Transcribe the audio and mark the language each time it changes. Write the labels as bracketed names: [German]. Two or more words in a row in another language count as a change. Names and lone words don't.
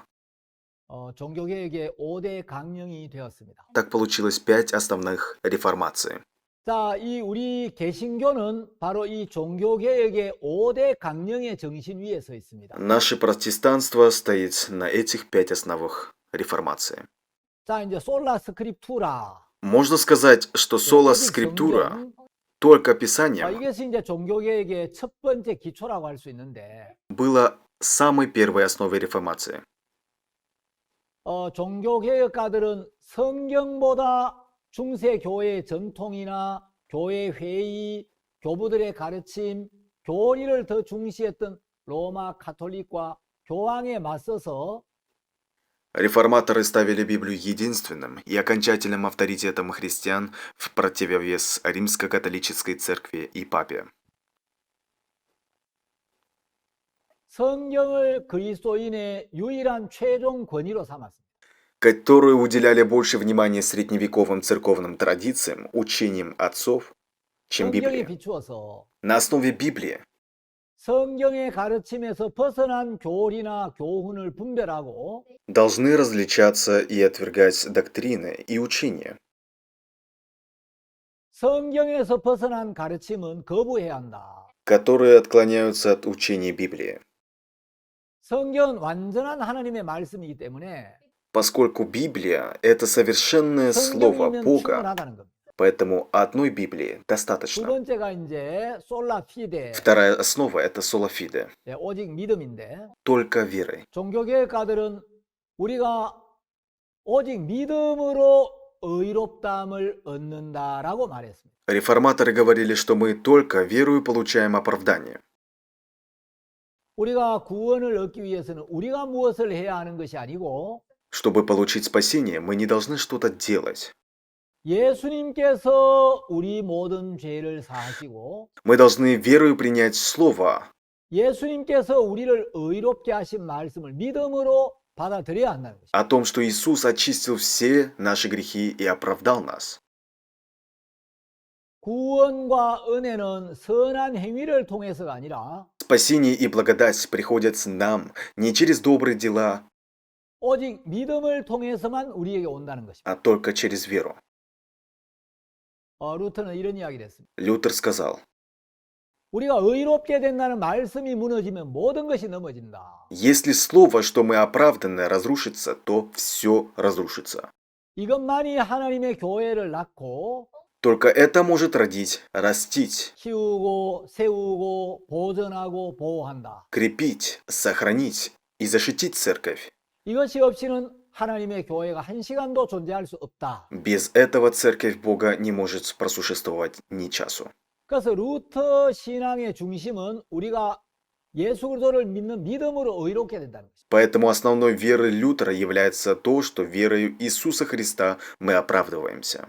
[Korean] 종교개혁의 5대 강령이 되었습니다. [Russian] Так получилось 5 основных реформаций. [Korean] 자, 이 우리 개신교는 바로 이 종교개혁의 5대 강령의 정신 위에 서 있습니다. [Russian] Наше протестанство стоит на этих 5 основах реформации. [Korean] 자, 이제 [Latin] sola scriptura. [Russian] Можно сказать, что Sola [Korean] 오직 [Russian] Scriptura, [Korean] 성경, [Russian] только Писанием, [Korean] 이것이 이제 종교개혁의 첫 번째 기초라고 할 수 있는데 [Russian] было самой первой основой реформации. [Korean] 종교개혁가들은 성경보다 중세 교회의 전통이나 교회 회의, 교부들의 가르침, 교리를 더 중시했던 로마 카톨릭과 교황에 맞서서 [Russian] Реформаторы ставили Библию единственным и окончательным авторитетом христиан в противовес римско-католической церкви и папе. [Korean] 성경을 그리스도인의 유일한 최종 권위로 삼았습니다. [Russian] Которые уделяли больше внимания средневековым церковным традициям, учениям отцов, чем [Korean] 성경에 [Russian] Библии. [Korean] 비추어서 [Russian] На основе Библии [Korean] 성경의 가르침에서 벗어난 교리나 교훈을 분별하고 [Russian] должны различаться и отвергать доктрины и учения. [Korean] 성경에서 벗어난 가르침은 거부해야 한다. [Russian] Которые отклоняются от учения Библии. [Korean] 성경은 완전한 하나님의 말씀이기 때문에 [Russian] Поскольку Библия – это совершенное слово [Korean] 성경이면 [Russian] Бога, [Korean] 충분하다는 겁니다. [Russian] поэтому одной Библии [Korean] 두 [Russian] достаточно. [Korean] 번째가 이제 [Latin] sola fide, [Russian] Вторая основа – это [Latin] sola fide, [Korean] 오직 믿음인데 [Russian] только верой. [Korean] 종교개혁가들은 우리가 오직 믿음으로 의롭다함을 얻는다라고 말했습니다. [Russian] Реформаторы говорили, что мы только верою получаем оправдание. [Korean] 우리가 구원을 얻기 위해서는 우리가 무엇을 해야 하는 것이 아니고 [Russian] Чтобы получить спасение, мы не должны что-то делать. [Korean] 예수님께서 우리 모든 죄를 사하시고 [Russian] Мы должны верою принять Слово, [Korean] 예수님께서 우리를 의롭게 하신 말씀을 믿음으로 받아들여야 한다는 것입니다. [Russian] о том, что Иисус очистил все наши грехи и оправдал нас. [Korean] 구원과 은혜는 선한 행위를 통해서가 아니라 [Russian] Спасение и благодать приходят нам не через добрые дела, [Korean] 오직 믿음을 통해서만 우리에게 온다는 것입니다. [Russian] а только через веру. [Korean] 루터는 이런 이야기를 했습니다. [Russian] Лютер сказал: [Korean] 우리가 의롭게 된다는 말씀이 무너지면 모든 것이 넘어진다. [Russian] Если слово, что мы оправданы, разрушится, то все разрушится. [Korean] 이것만이 하나님의 교회를 낳고 [Russian] Только это может родить, растить, [Korean] 키우고 세우고 보존하고 보호한다. [Russian] крепить, сохранить и защитить церковь. [Korean] 이것이 없이는 하나님의 교회가 한 시간도 존재할 수 없다. [Russian] Без этого церковь Бога не может просуществовать ни часу. [Korean] 그래서 루터 신앙의 중심은 우리가 예수 그리스도를 믿는 믿음으로 의롭게 된다는 것입니다. [Russian] Поэтому основной верой Лютера является то, что верою Иисуса Христа мы оправдываемся.